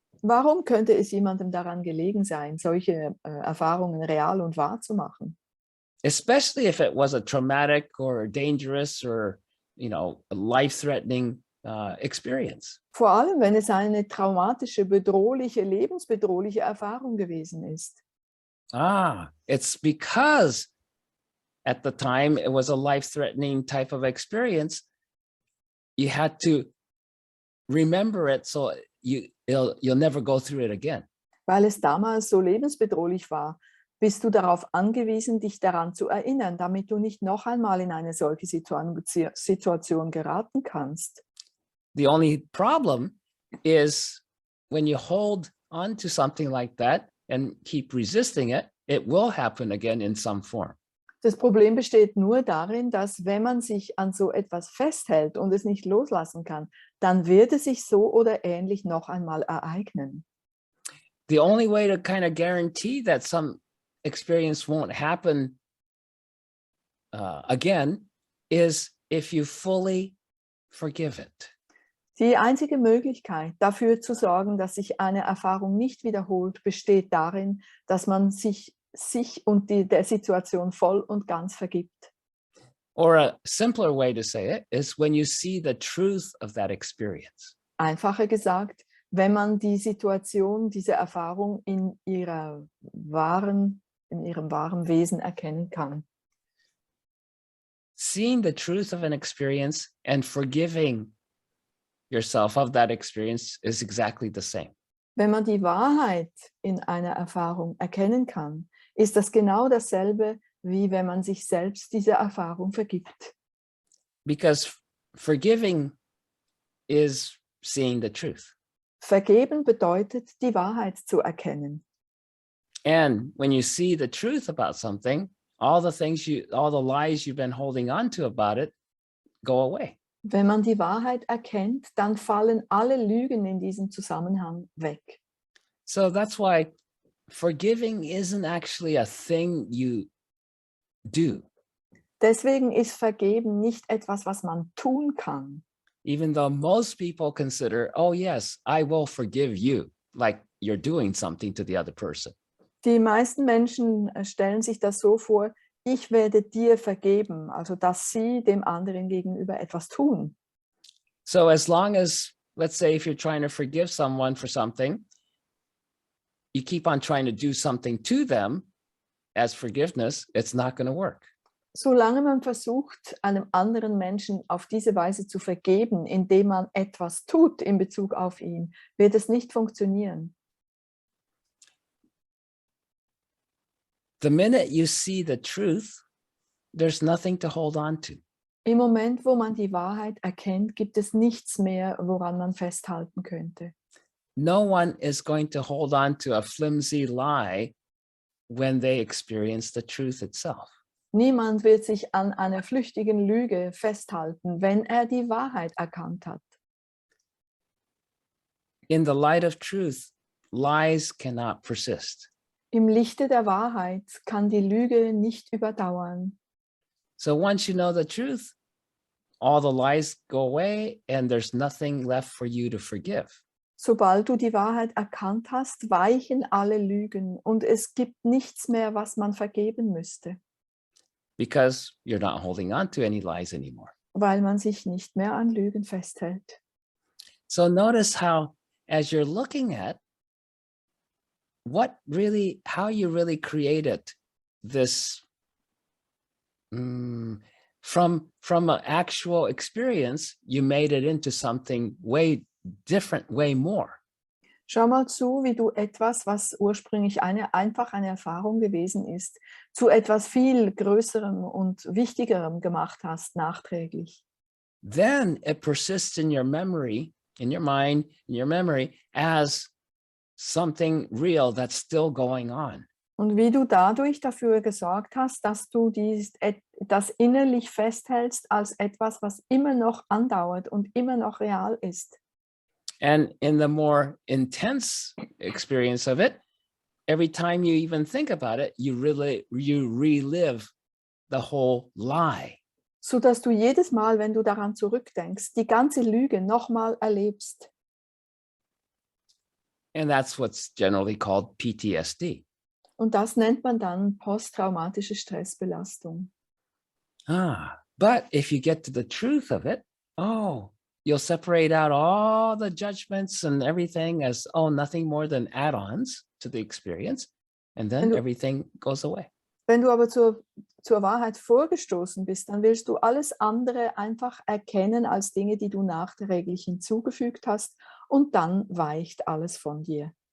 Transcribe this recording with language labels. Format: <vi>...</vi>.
<de>Warum könnte es jemandem daran gelegen sein, solche Erfahrungen real und wahr zu machen?</de> <en>Especially if it was a traumatic or dangerous or, life-threatening experience.</en> <de>Vor allem, wenn es eine traumatische, bedrohliche, lebensbedrohliche Erfahrung gewesen ist.</de> <en>It's because at the time it was a life-threatening type of experience. You had to remember it so you'll never go through it again.</en> <de>Weil es damals so lebensbedrohlich war, bist du darauf angewiesen, dich daran zu erinnern, damit du nicht noch einmal in eine solche Situation geraten kannst.</de> <en>The only problem is when you hold on to something like that and keep resisting it, it will happen again in some form.</en> <de>Das Problem besteht nur darin, dass wenn man sich an so etwas festhält und es nicht loslassen kann, dann wird es sich so oder ähnlich noch einmal ereignen.</de> <en>The only way to kind of guarantee that some experience won't happen again is if you fully forgive it.</en> <de>Die einzige Möglichkeit, dafür zu sorgen, dass sich eine Erfahrung nicht wiederholt, besteht darin, dass man sich und der Situation voll und ganz vergibt.</de> <en>Or a simpler way to say it is when you see the truth of that experience.</en> <de>Einfacher gesagt, wenn man die Situation, diese Erfahrung in ihrem wahren Wesen erkennen kann.</de> <en>Seeing the truth of an experience and forgiving yourself of that experience is exactly the same.</en> <de>Wenn man die Wahrheit in einer Erfahrung erkennen kann, ist das genau dasselbe, wie wenn man sich selbst diese Erfahrung vergibt.</de> <en>Because forgiving is seeing the truth.</en> <de>Vergeben bedeutet, die Wahrheit zu erkennen.</de> <en>And when you see the truth about something, all the lies you've been holding on to about it go away.</en> <de>Wenn man die Wahrheit erkennt, dann fallen alle Lügen in diesem Zusammenhang weg.</de> <en>So that's why forgiving isn't actually a thing you do.</en> <de>Deswegen ist Vergeben nicht etwas, was man tun kann.</de> <en>Even though most people consider, oh yes, I will forgive you, like you're doing something to the other person.</en> <de>Die meisten Menschen stellen sich das so vor, ich werde dir vergeben, also dass sie dem anderen gegenüber etwas tun.</de> <en>So as long as, let's say, if you're trying to forgive someone for something, you keep on trying to do something to them as forgiveness, it's not going to work.</en> <de>Solange man versucht, einem anderen Menschen auf diese Weise zu vergeben, indem man etwas tut in Bezug auf ihn, wird es nicht funktionieren.</de> <en>The minute you see the truth, there's nothing to hold on to.</en> <de>Im Moment, wo man die Wahrheit erkennt, gibt es nichts mehr, woran man festhalten könnte.</de> <en>No one is going to hold on to a flimsy lie when they experience the truth itself.</en> <de>Niemand wird sich an einer flüchtigen Lüge festhalten, wenn er die Wahrheit erkannt hat.</de> <en>In the light of truth, lies cannot persist.</en> <de>Im Lichte der Wahrheit kann die Lüge nicht überdauern.</de> <en>So once you know the truth, all the lies go away and there's nothing left for you to forgive.</en> <de>Sobald du die Wahrheit erkannt hast, weichen alle Lügen und es gibt nichts mehr, was man vergeben müsste,</de> <en>Because you're not holding on to any lies anymore.</en> <de>weil man sich nicht mehr an Lügen festhält.</de> <en>So notice how, as you're looking at how you really created this from an actual experience, you made it into something way different, way more.</en> <de>Schau mal zu, wie du etwas, was ursprünglich einfach eine Erfahrung gewesen ist, zu etwas viel Größerem und Wichtigerem gemacht hast, nachträglich.</de> <en>Then it persists in your memory, in your mind, in your memory, as something real that's still going on.</en> <de>Und wie du dadurch dafür gesorgt hast, dass du das innerlich festhältst als etwas, was immer noch andauert und immer noch real ist.</de> <en>And in the more intense experience of it, every time you even think about it, you relive the whole lie.</en> <de>So dass du jedes Mal, wenn du daran zurückdenkst, die ganze Lüge nochmal erlebst.</de> <en>And that's what's generally called PTSD.</en> <de>Und das nennt man dann posttraumatische Stressbelastung.</de> <en>But if you get to the truth of it, you'll separate out all the judgments and everything as, nothing more than add-ons to the experience. And then everything goes away.</en> <de>Wenn du aber zur Wahrheit vorgestoßen bist, dann willst du alles andere einfach erkennen als Dinge, die du nachträglich hinzugefügt hast, und dann weicht alles von dir.</de>